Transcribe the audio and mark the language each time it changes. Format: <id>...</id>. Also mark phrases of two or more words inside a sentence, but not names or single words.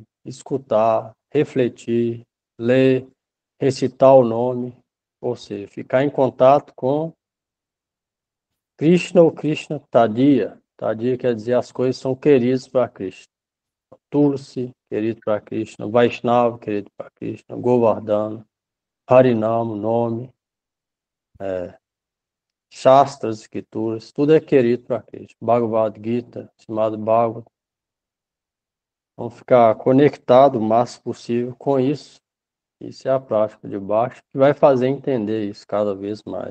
<pt>Escutar, refletir, ler, recitar o nome, ou seja, ficar em contato com Krishna ou Krishna Tadiya. Tadiya quer dizer as coisas são queridas para Krishna. Tulsi, querido para Krishna. Vaishnava, querido para Krishna. Govardhana. Harinama, nome. Shastras, escrituras. Tudo é querido para Krishna. Bhagavad Gita, chamado Bhagavad. Vamos ficar conectado o máximo possível com isso. Isso é a prática de baixo que vai fazer entender isso cada vez mais.</pt>